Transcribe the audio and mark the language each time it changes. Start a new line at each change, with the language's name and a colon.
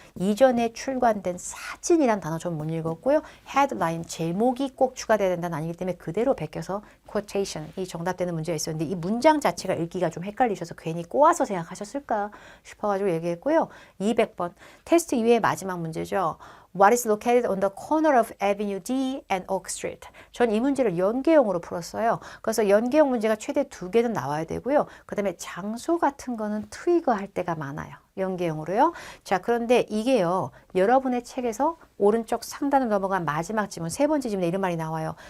Korean: 이전에 출간된 사진이란 단어 좀 못 읽었고요. 헤드라인, 제목이 꼭 추가돼야 된다는 아니기 때문에 그대로 베껴서 quotation, 이 정답되는 문제가 있었는데 이 문장 자체가 읽기가 좀 헷갈리셔서 괜히 꼬아서 생각하셨을까 싶어가지고 얘기했고요. 200번 테스트 이후의 마지막 문제죠.
English: What is located on the corner of Avenue D and Oak Street?
Korean: 전 이 문제를 연계형으로 풀었어요. 그래서 연계형 문제가 최대 2개는 나와야 되고요. 그 다음에 장소 같은 거는 트리거 할 때가 많아요. 연계형으로요. 자, 그런데 이게요. 여러분의 책에서 오른쪽 상단을 넘어간 마지막 지문, 세 번째 지문에 이런 말이 나와요.